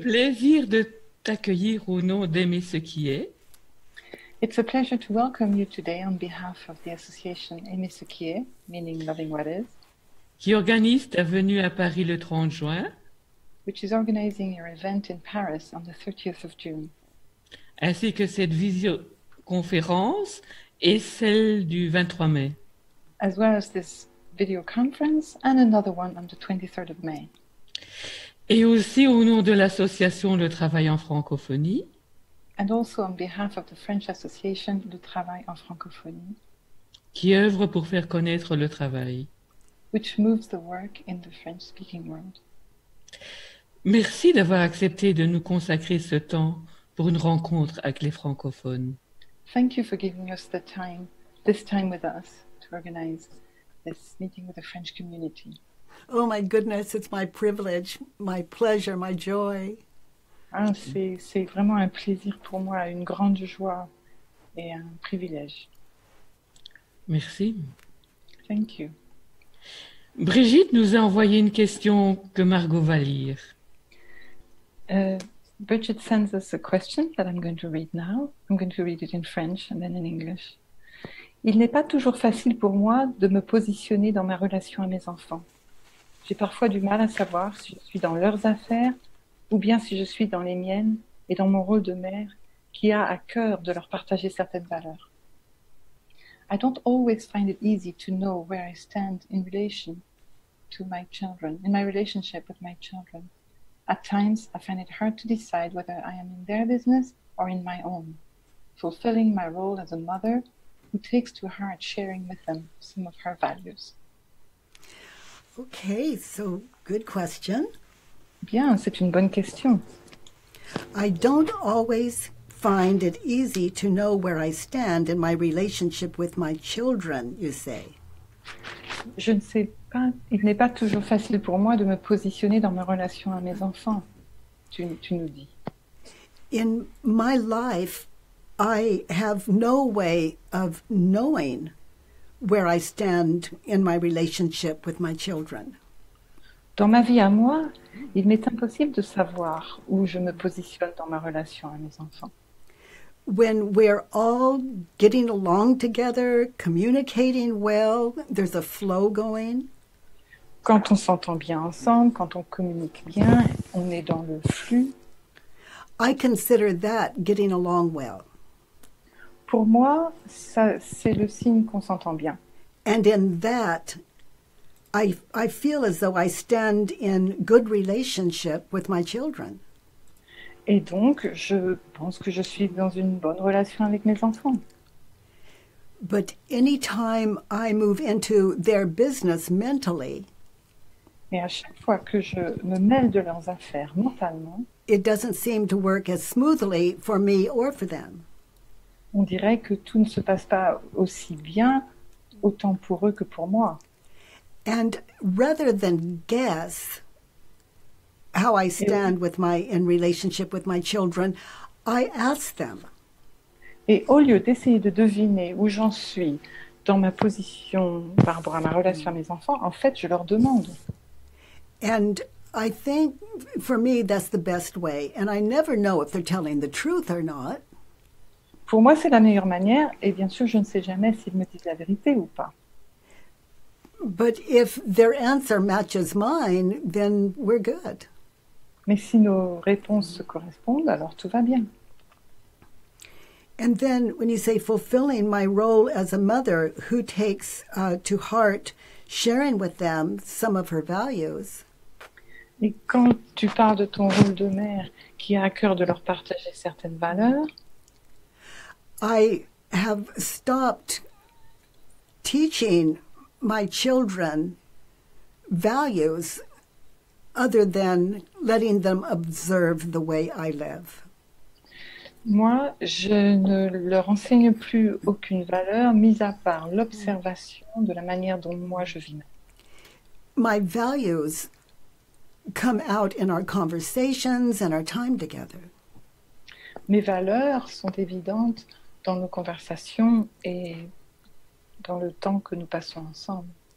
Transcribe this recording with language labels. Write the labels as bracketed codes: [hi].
[fr] plaisir de t'accueillir au nom d'Aimer ce qui est, [en] It's a pleasure to welcome you today on behalf of the association Aimer ce qui est, meaning loving what is, [fr] qui organise ta venue à Paris le 30 juin, [en] which is organizing your event in Paris on the 30th of June, [fr] ainsi que cette visioconférence et celle du 23 mai. [en] as well as this video conference and another one on the 23rd of May. [fr] Et aussi au nom de l'association Le Travail en francophonie, [en] And also on behalf of the French association Le Travail en francophonie, [fr] qui œuvre pour faire connaître le travail. [en] which moves the work in the French-speaking world. [fr] Merci d'avoir accepté de nous consacrer ce temps pour une rencontre avec les francophones. [en] Thank you for giving us this time with us, to organize this meeting with the French community. Oh my goodness, it's my privilege, my pleasure, my joy. [fr] Ah, c'est vraiment un plaisir pour moi, une grande joie et un privilège. Merci. [en] Thank you. [fr] Brigitte nous a envoyé une question que Margot va lire. [en] Bridget sends us a question that I'm going to read now. I'm going to read it in French and then in English. [fr] Il n'est pas toujours facile pour moi de me positionner dans ma relation à mes enfants. J'ai parfois du mal à savoir si je suis dans leurs affaires ou bien si je suis dans les miennes et dans mon rôle de mère qui a à cœur de leur partager certaines valeurs. [en] I don't always find it easy to know where I stand in relation to my children, in my relationship with my children. At times, I find it hard to decide whether I am in their business or in my own, fulfilling my role as a mother who takes to heart sharing with them some of her values. Okay, so good question. [fr] Bien, c'est une bonne question. [en] I don't always find it easy to know where I stand in my relationship with my children, you say. [fr] Je ne sais pas, il n'est pas toujours facile pour moi de me positionner dans ma relation à mes enfants, tu nous dis. [en] In my life, I have no way of knowing where I stand in my relationship with my children. [fr] Dans ma vie à moi, il m'est impossible de savoir où je me positionne dans ma relation à mes enfants. [en] When we're all getting along together, communicating well, there's a flow going. [fr] Quand on s'entend bien ensemble, quand on communique bien, on est dans le flux. [en] I consider that getting along well. [fr] Pour moi, ça, c'est le signe qu'on s'entend bien. [en] And in that, I feel as though I stand in good relationship with my children. [fr] Et donc, je pense que je suis dans une bonne relation avec mes enfants. [en] But anytime I move into their business mentally, [fr] Et à chaque fois que je me mêle de leurs affaires mentalement, [en] it doesn't seem to work as smoothly for me or for them. [fr] on dirait que tout ne se passe pas aussi bien, autant pour eux que pour moi. [en] And rather than guess how I stand in relationship with my children, I ask them. [fr] Et au lieu d'essayer de deviner où j'en suis dans ma position par rapport à ma relation à mes enfants, en fait, je leur demande. [en] And I think, for me, that's the best way. And I never know if they're telling the truth or not. [fr] Pour moi, c'est la meilleure manière, et bien sûr, je ne sais jamais s'ils me disent la vérité ou pas. [en] But if their answer matches mine, then we're good. [fr] Mais si nos réponses se correspondent, alors tout va bien. [en] And then when you say fulfilling my role as a mother who takes to heart sharing with them some of her values, [fr] Et quand tu parles de ton rôle de mère qui a à cœur de leur partager certaines valeurs, [en] I have stopped teaching my children values other than letting them observe the way I live. [fr] moi, je ne leur enseigne plus aucune valeur, mis à part l'observation de la manière dont moi je vis. [en] My values come out in our conversations and our time together. [fr] Mes valeurs sont évidentes dans nos conversations et dans le temps que nous passons ensemble.